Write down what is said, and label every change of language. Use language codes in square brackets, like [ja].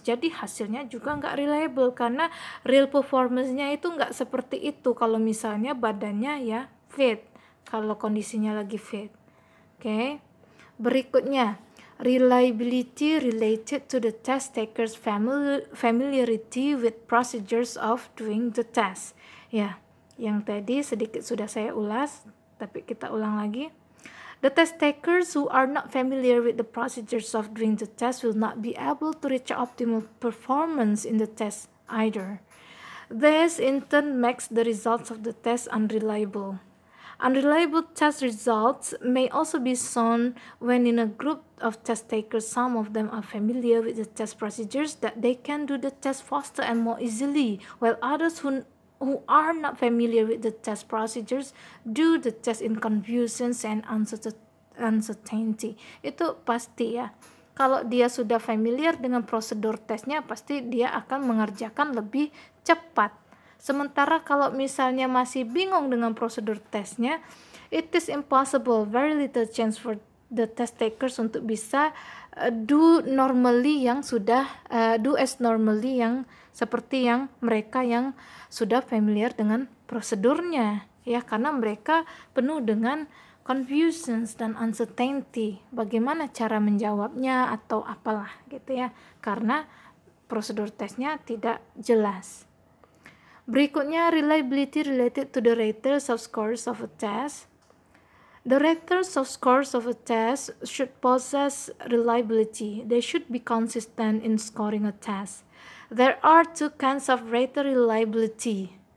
[id] Jadi hasilnya juga nggak reliable karena real performance-nya itu nggak seperti itu kalau misalnya badannya ya fit, kalau kondisinya lagi fit. Oke. [en] Berikutnya, reliability related to the test takers familiarity with procedures of doing the test. [id] Ya, yang tadi sedikit sudah saya ulas, tapi kita ulang lagi. [en] The test takers who are not familiar with the procedures of doing the test will not be able to reach optimal performance in the test either. This in turn makes the results of the test unreliable. Unreliable test results may also be shown when in a group of test takers, some of them are familiar with the test procedures that they can do the test faster and more easily, while others who are not familiar with the test procedures do the test in confusion and uncertainty. [id] Itu pasti ya. Kalau dia sudah familiar dengan prosedur tesnya, pasti dia akan mengerjakan lebih cepat. Sementara kalau misalnya masih bingung dengan prosedur tesnya, [en] it is impossible, very little chance for the test takers [id] untuk bisa [en] do as normally [id] yang seperti yang mereka yang sudah familiar dengan prosedurnya, ya, karena mereka penuh dengan [en] confusions [id] dan [en] uncertainty, [id] bagaimana cara menjawabnya atau apalah gitu ya, karena prosedur tesnya tidak jelas. [en] Berikutnya, reliability related to the raters of scores of a test. The raters of scores of a test should possess reliability. They should be consistent in scoring a test. There are two kinds of rater reliability.